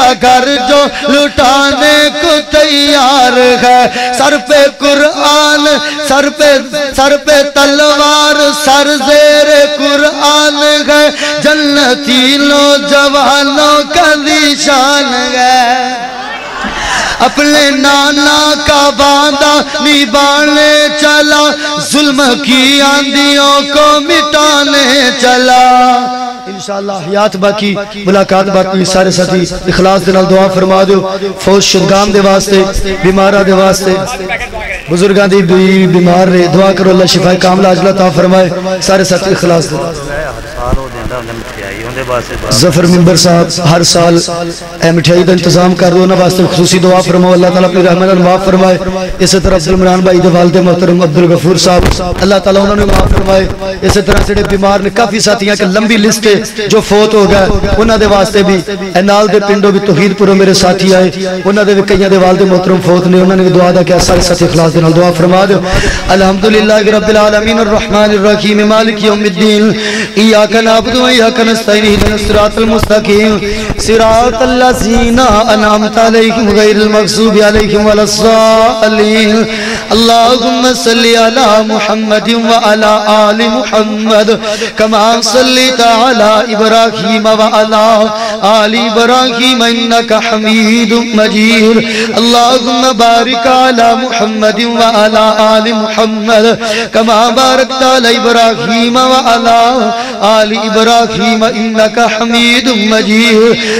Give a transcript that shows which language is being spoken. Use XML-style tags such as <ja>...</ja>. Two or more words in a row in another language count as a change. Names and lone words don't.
<ur>گھر جو لٹانے کو تیار ہے، سر پہ قرآن، سر پہ تلوار، سر زیر قرآن ہے، جنتی نوجوانوں کا نشان ہے، اپنے نانا کا وعدہ نبھانے چلا، ظلم کی آندھیوں کو مٹانے چلا۔</ur> <pa>انشاءاللہ</pa> <ur>حیات باقی، ملاقات باقی،</ur> <pa>سارے ساتھی اخلاص دے نال دعا فرما دیو، فوج شدگام دے واسطے، بیمارہ دے واسطے، بزرگان دی بیمار رہے، دعا کرو اللہ</pa> <ar>شفا کاملہ عاجلہ</ar> <pa>عطا فرمائے، سارے ساتھی اخلاص دے۔ ظفر ممبر صاحب ہر سال اے مٹھائی دا انتظام کر دو، انہاں واسطے خصوصی دعا فرماؤ، اللہ تعالیٰ اپنی رحمت اور معاف فرمائے۔ اسی طرح عبدالمنان بھائی دے والد محترم عبدالغفور صاحب، اللہ تعالیٰ انہوں نے معاف فرمائے۔ اسی طرح سے بیمار نے کافی ساتھیاں کہ لمبی لسٹ ہے جو فوت ہو گئے، انہاں دے واسطے بھی اینال دے پنڈوں بھی توحید پوروں میرے ساتھی آئے، انہاں دے بھی کئیاں دے والد محترم فوت نے، انہوں نے بھی دعا دا کیا، سارے ساتھی اخلاص دے نال دعا فرما دو۔</pa> <ar>الحمدللہ رب العالمین الرحمن الرحیم مالک یوم الدین، ایاک نعبد و ایاک نستعین، اهدنا الصراط المستقیم صراط الذین انعمت علیہم غیر المغضوب علیہم ولا الضالین۔ اللہم صلی علی محمد وعلی آل محمد کما صلیت علی ابراہیم وعلی آل ابراہیم انک حمید مجید۔ اللہم بارک علی محمد وعلی آل محمد کما بارکت علی ابراہیم وعلی آل ابراہیم انکا حمید مجید۔</ar>